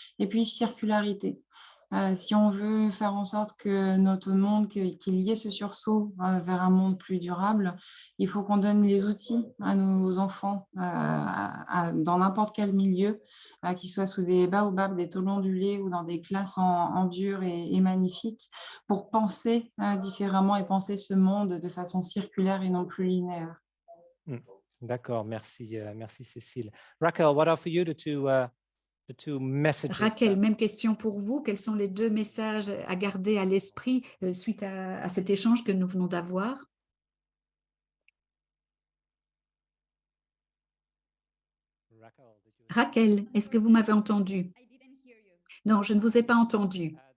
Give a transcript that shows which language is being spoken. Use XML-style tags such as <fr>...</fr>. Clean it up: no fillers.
<fr>Et puis, circularité. Si on veut faire en sorte que notre monde, qu'il y ait ce sursaut vers un monde plus durable, il faut qu'on donne les outils à nos enfants dans n'importe quel milieu, qu'ils soient sous des baobabs, des tôles ondulées ou dans des classes en dur et magnifiques, pour penser différemment et penser ce monde de façon circulaire et non plus linéaire. D'accord, merci, merci Cécile.</fr> <en>Raquel, what are for you the two messages?</en> <fr>Raquel, même question pour vous. Quels sont les 2 messages à garder à l'esprit suite à cet échange que nous venons d'avoir? Raquel, est-ce que vous m'avez entendu? Non, je ne vous ai pas entendu.</fr>